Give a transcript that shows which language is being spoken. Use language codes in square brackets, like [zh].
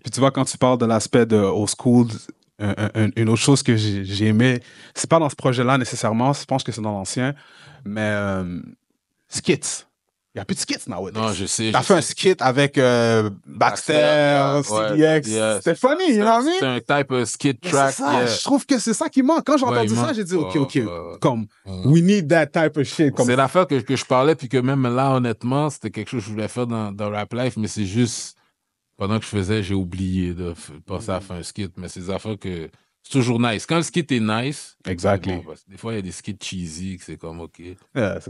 [fr] Puis tu vois, quand tu parles de l'aspect de old school, une autre chose que j'ai aimé, c'est pas dans ce projet-là nécessairement, je pense que c'est dans l'ancien, mais skits. Il n'y a plus de skits nowadays. Non, je sais. T'as fait un skit avec Baxter, CDX. C'était [en] funny, you know what I mean? C'est un type of skit track. [fr] Ça, je trouve que c'est ça qui manque. Quand j'ai entendu ça, j'ai dit, OK. Comme, [en] we need that type of shit. [fr] C'est l'affaire que je parlais, puis que même là, honnêtement, c'était quelque chose que je voulais faire dans Rap Life, mais c'est juste, pendant que je faisais, j'ai oublié de penser à faire un skit. Mais c'est des affaires que c'est toujours nice. Quand le skit est nice, [en] exactly. [fr] Bon, des fois, il y a des skits cheesy que c'est comme OK. [en] Yeah,